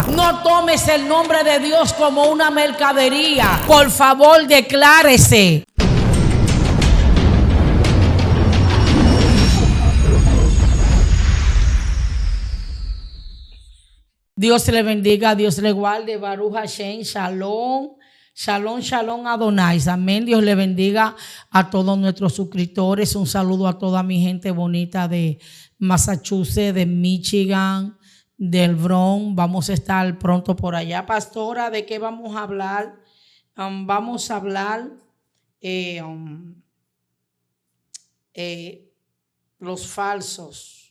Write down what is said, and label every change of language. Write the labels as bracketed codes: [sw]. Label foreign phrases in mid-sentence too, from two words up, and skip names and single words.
[es] No tomes el nombre de Dios como una mercadería. Por favor, declárese. Dios le bendiga, Dios le guarde. [he] ברוך השם, שלום, שלום, שלום אדוני. [es] Amén. Dios le bendiga a todos nuestros suscriptores. Un saludo a toda mi gente bonita de Massachusetts, de Michigan, del Bronx. Vamos a estar pronto por allá. Pastora, ¿de qué vamos a hablar? Vamos a hablar los falsos.